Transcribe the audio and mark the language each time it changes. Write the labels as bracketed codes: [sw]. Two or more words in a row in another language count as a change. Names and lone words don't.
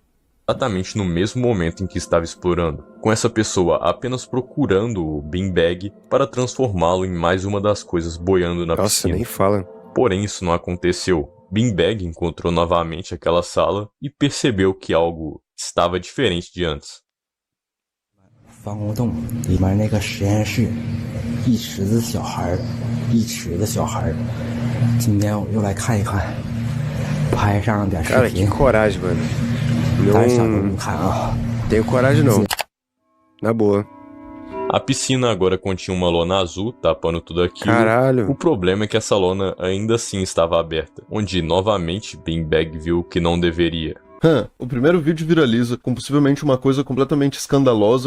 [pt] exatamente no mesmo momento em que estava explorando, com essa pessoa apenas procurando o Beanbag para transformá-lo em mais uma das coisas boiando na Nossa, piscina. nem fala. Porém, isso não aconteceu. Beanbag encontrou novamente aquela sala e percebeu que algo estava diferente de antes. [zh] 防空洞里面那个实验室，一池子小孩儿，一池子小孩儿。今天我又来看一看，拍上点视 [pt] Cara, que [zh] 频， [pt] coragem, mano. [zh] 胆小的不 [pt] Não [zh] 看啊。 [pt] tenho coragem, não. Na boa. A piscina agora continha uma lona azul tapando tudo aquilo. O Caralho. problema é que essa lona ainda assim estava aberta, onde novamente Beanbag viu que não deveria. O primeiro vídeo viraliza com possivelmente uma coisa completamente escandalosa.